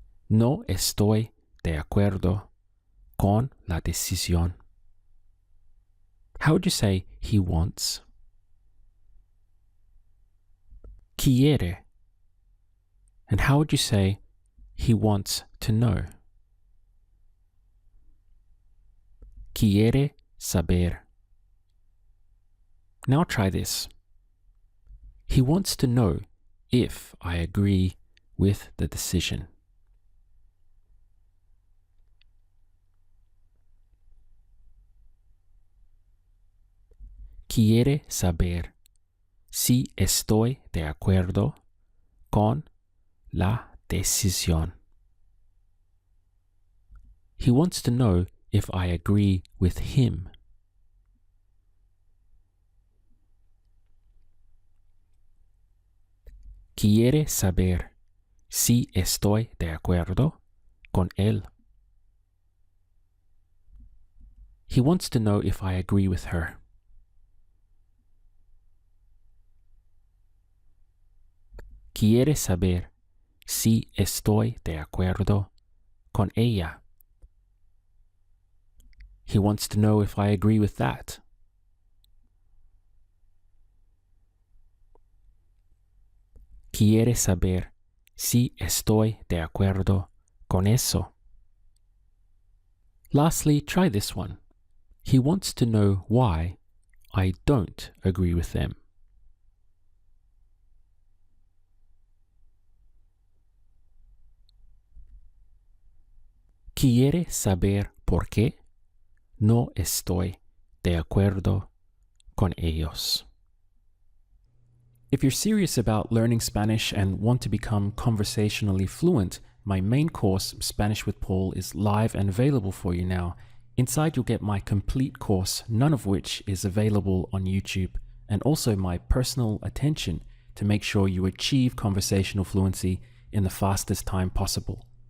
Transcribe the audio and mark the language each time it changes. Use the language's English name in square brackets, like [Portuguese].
[Spanish] No estoy de acuerdo con la decisión. [English] How would you say he wants? [Spanish] Quiere. [English] And how would you say he wants to know? [Spanish] Quiere saber. [English] Now try this. He wants to know if I agree with the decision. [Spanish] Quiere saber si estoy de acuerdo con la decisión. [English] He wants to know if I agree with him. [Spanish] Quiere saber si estoy de acuerdo con él. [English] He wants to know if I agree with her. [Spanish] Quiere saber si estoy de acuerdo con ella. [English] He wants to know if I agree with that. [Spanish] Quiere saber si estoy de acuerdo con eso. [English] Lastly, try this one. He wants to know why I don't agree with them. [Spanish] Quiere saber por qué no estoy de acuerdo con ellos. [English] If you're serious about learning Spanish and want to become conversationally fluent, my main course, Spanish with Paul, is live and available for you now. Inside you'll get my complete course, none of which is available on YouTube, and also my personal attention to make sure you achieve conversational fluency in the fastest time possible.